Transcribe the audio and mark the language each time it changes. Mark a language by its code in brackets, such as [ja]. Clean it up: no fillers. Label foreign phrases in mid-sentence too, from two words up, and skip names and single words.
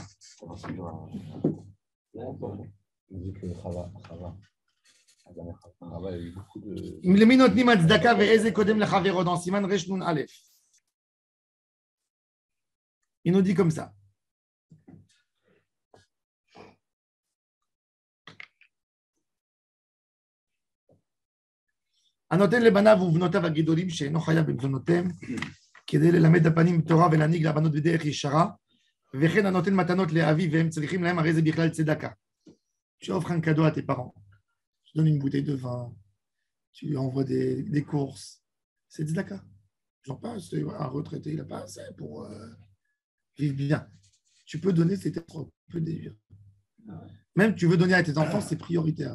[fr] On dit que Chava, il y a eu beaucoup de. [he] אם למי נותנים הצדקה ואיזה קודם לחברו dans סימן רש נון א'. [fr] Il nous dit comme ça. [he] הנותן לבניו ובנותיו הגדולים שאינו חייב בבנותיהם כדי ללמד הפנים תורה ולהנהיג לבנות בדרך ישרה וכן הנותן מתנות לאביו והם צריכים להם הרי זה בכלל צדקה. [fr] Tu offres un cadeau à tes parents, tu donnes une bouteille de vin, tu lui envoies des courses, c'est tzedaka. J'en passe, un retraité, il n'a pas assez pour vivre bien. Tu peux donner, c'est être peu délire. Même tu veux donner à tes enfants, c'est prioritaire.